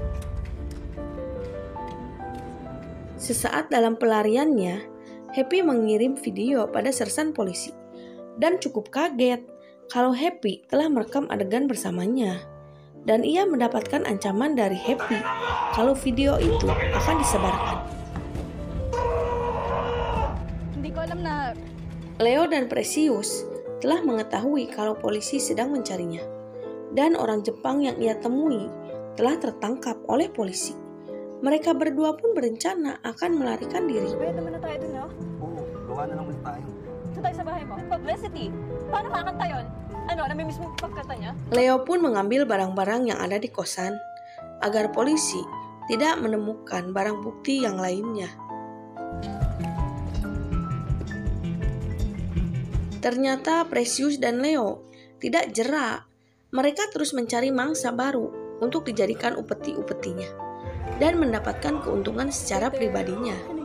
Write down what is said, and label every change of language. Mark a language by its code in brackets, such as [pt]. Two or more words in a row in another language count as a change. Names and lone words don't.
[id] Sesaat dalam pelariannya, Happy mengirim video pada sersan polisi dan cukup kaget kalau Happy telah merekam adegan bersamanya. Dan ia mendapatkan ancaman dari Happy kalau video itu akan disebarkan. [tl] Hindi ko alam na [id] Leo dan Precious telah mengetahui kalau polisi sedang mencarinya. Dan orang Jepang yang ia temui telah tertangkap oleh polisi. Mereka berdua pun berencana akan melarikan diri. [tl] bayad naman na tayo dun, no? Oo, gawa na lang ulit tayo. publicity. Paano kakanta yun? Ano, namimiss mo pagkata niya? [id] Leo pun mengambil barang-barang yang ada di kosan agar polisi tidak menemukan barang bukti yang lainnya. Ternyata Precious dan Leo tidak jera. Mereka terus mencari mangsa baru untuk dijadikan upeti-upetinya dan mendapatkan keuntungan secara pribadinya.